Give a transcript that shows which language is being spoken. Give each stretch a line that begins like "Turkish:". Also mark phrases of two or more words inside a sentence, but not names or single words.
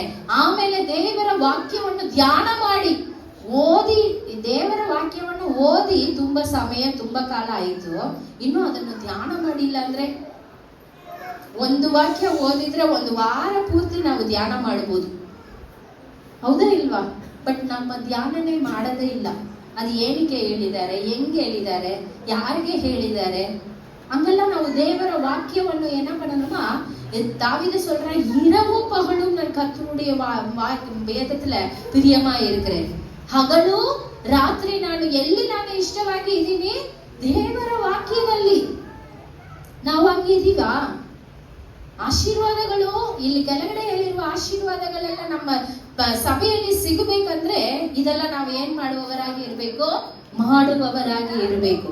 Kannada: ಆಮೇಲೆ ದೇವರ ವಾಕ್ಯವನ್ನು ಧ್ಯಾನ ಮಾಡಿ ಓದಿ, ದೇವರ ವಾಕ್ಯವನ್ನು ಓದಿ ತುಂಬಾ ಸಮಯ ತುಂಬಾ ಕಾಲ ಆಯಿತು, ಇನ್ನು ಅದನ್ನು ಧ್ಯಾನ ಮಾಡಿಲ್ಲ ಅಂದ್ರೆ, ಒಂದು ವಾಕ್ಯ ಓದಿದ್ರೆ ಒಂದು ವಾರ ಪೂರ್ತಿ ನಾವು ಧ್ಯಾನ ಮಾಡ್ಬೋದು, ಹೌದಾ ಇಲ್ವಾ? ಬಟ್ ನಮ್ಮ ಧ್ಯಾನನೇ ಮಾಡದೇ ಇಲ್ಲ. ಅದು ಏನಕ್ಕೆ ಹೇಳಿದ್ದಾರೆ, ಹೆಂಗೆ ಹೇಳಿದ್ದಾರೆ, ಯಾರಿಗೆ ಹೇಳಿದ್ದಾರೆ, ಹಂಗೆಲ್ಲ ನಾವು ದೇವರ ವಾಕ್ಯವನ್ನು
Tamil: என்ன பண்ணணுமா, தாவீது சொல்றான், இரவும் பகலும் நான் கர்த்தருடைய வேதத்துல பிரியமா இருக்கிறேன்.
Kannada: ಹಗಲು ರಾತ್ರಿ ನಾನು ಎಲ್ಲಿ ನಾನು ಇಷ್ಟವಾಗಿ ಇದ್ದೀನಿ, ದೇವರ ವಾಕ್ಯದಲ್ಲಿ. ನಾವು ಹಂಗಿದೀವಾ? ಆಶೀರ್ವಾದಗಳು ಇಲ್ಲಿ ಕೆಳಗಡೆ ಹೇಳಿರುವ ಆಶೀರ್ವಾದಗಳೆಲ್ಲ ನಮ್ಮ ಸಭೆಯಲ್ಲಿ ಸಿಗಬೇಕಂದ್ರೆ ಇದೆಲ್ಲ ನಾವು ಏನ್ ಮಾಡುವವರಾಗಿ ಇರ್ಬೇಕು, ಮಾಡುವವರಾಗಿ ಇರಬೇಕು.